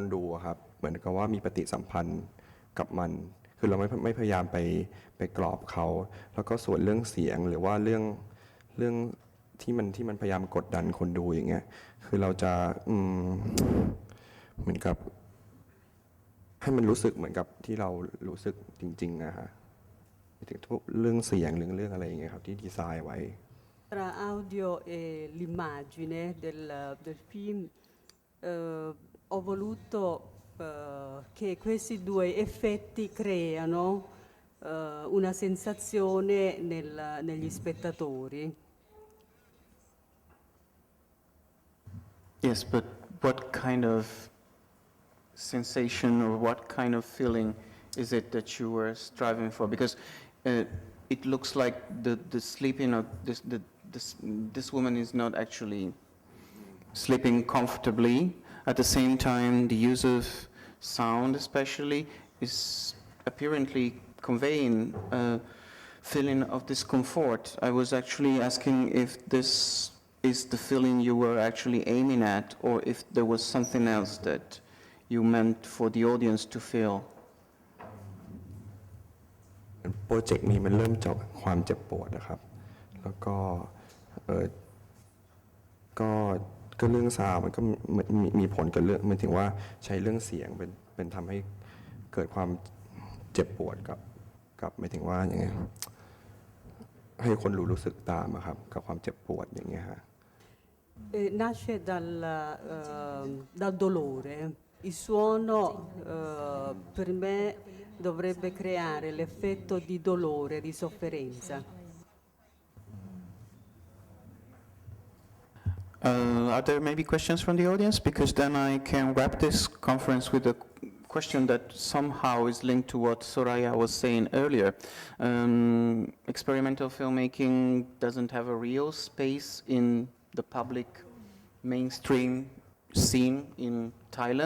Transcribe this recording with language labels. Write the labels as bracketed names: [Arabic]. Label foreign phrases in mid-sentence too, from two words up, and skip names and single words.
[Thai] ดูครับเหมือนกับว่ามีปฏิสัมพันธ์กับมันคือเราไม่พยายามไปกรอบเขาแล้วก็ส่วนเรื่องเสียงหรือว่าเรื่องที่มันพยายามกดดันคนดูอย่างเงี้ยคือเราจะเหมือนกับให้มันรู้สึกเหมือนกับที่เรารู้สึกจริงๆนะฮะถึงเรื่องเสียงเรื่องอะไรอย่างเงี้ยครับที่ดีไซน์ไว้ [Italian] Tra audio e l'immagine del film ho voluto che questi due effetti creano una sensazione negli spettatori. [English] Yes, but what kind of sensation or what kind of feeling is it that you were striving for? Because it looks like the sleeping of this woman is not actually sleeping comfortably. At the same time, the use of sound especially is apparently conveying a feeling of discomfort. I was actually asking if this is the feeling you were actually aiming at, or if there was something else that you meant for the audience to feel. [Thai] โปรเจกต์นี้มันเริ่มจากความเจ็บปวดนะครับแล้วก็ก็เรื่องซาวมันก็มีผลกับเรื่องมันถึงว่าใช้เรื่องเสียงเป็นทำให้เกิดความเจ็บปวดกับหมายถึงว่าอย่างไงให้คนรู้สึกตามอะครับกับความเจ็บปวดอย่างเงี้ยฮะ [Italian] Nasce dal dolore. Il suono per me dovrebbe creare l'effetto di dolore, di sofferenza. [English] Are there maybe questions from the audience? Because then I can wrap this conference with a question that somehow is linked to what Soraya was saying earlier. Experimental filmmaking doesn't have a real space in the public mainstream scene in Thailand.